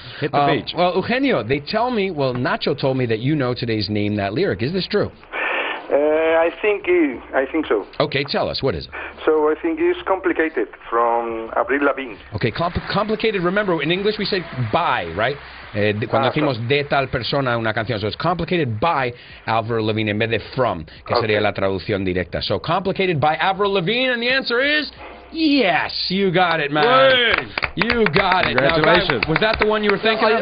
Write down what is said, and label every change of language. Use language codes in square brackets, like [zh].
[en] Hit the beach. Well, Eugenio, they tell me. Well, Nacho told me that you know today's Name That Lyric. Is this true? I think so. Okay, tell us. What is it? So I think it's Complicated from Avril Lavigne. Okay, complicated. Remember, in English we say by, right? [es] Cuando decimos de tal persona una canción. [en] So it's Complicated by Avril Lavigne [es] en vez de from, que sería la traducción directa. [en] So Complicated by Avril Lavigne, and the answer is yes. You got it, man. Wait. You got it. Congratulations. Now, was that the one you were thinking of?